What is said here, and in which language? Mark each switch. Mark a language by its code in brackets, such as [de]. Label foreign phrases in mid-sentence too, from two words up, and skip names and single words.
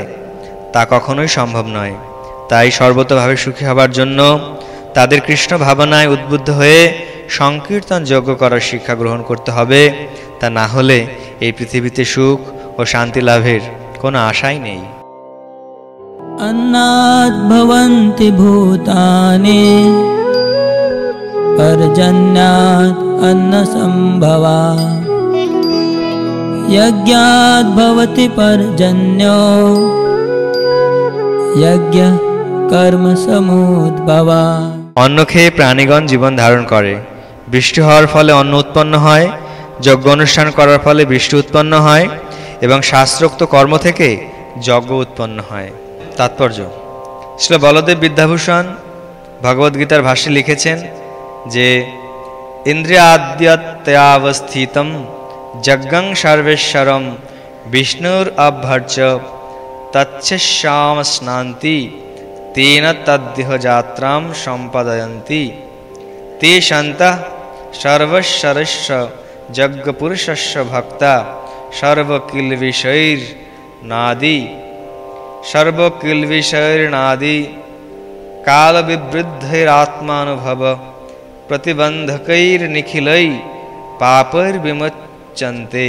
[bn] তা কখনোই সম্ভব নয়। তাই সর্বতভাবে সুখী হবার জন্য তাদের কৃষ্ণ ভাবনায় উদ্বুদ্ধ হয়ে সংকীর্তন যজ্ঞ করার শিক্ষা গ্রহণ করতে হবে। তা না হলে এই পৃথিবীতে সুখ ও শান্তি লাভের কোনো আশাই নেই। [sa] अन्नाद् भवन्ति भूतानि पर्जन्यात् अन्नसम्भवा यज्ञाद् भवति पर्जन्यो यज्ञ कर्म समुद्भवा। [bn] অন্ন খেয়ে প্রাণীগণ জীবন ধারণ করে। বৃষ্টি হওয়ার ফলে অন্ন উৎপন্ন হয়, যজ্ঞ অনুষ্ঠান করার ফলে বৃষ্টি উৎপন্ন হয়, এবং শাস্ত্রোক্ত কর্ম থেকে যজ্ঞ উৎপন্ন হয়। তাৎপর্য: শ্রী বলদেব বিদ্যাভূষণ ভগবদ্গীতার ভাষ্যে লিখেছেন যে [sa] ইন্দ্রিয়াদ্যত্যাবস্থিতম যজ্ঞং সর্বেশ্বরম বিষ্ণুর অভ্যর্চ তচ্ছেশ্যাম স্নান্তি তেন তদ্দেহ যাত্রাম সম্পাদয়ন্তি তে সন্তঃ সর্বশ্বরস্য যজ্ঞপুরুষস্য ভক্তা সর্বকিলবিষৈর্নাদি কালবিবৃদ্ধৈরাত্মানুভব প্রতিবন্ধকৈর্নিখিलै পাপৈর্বিমুচ্যন্তে।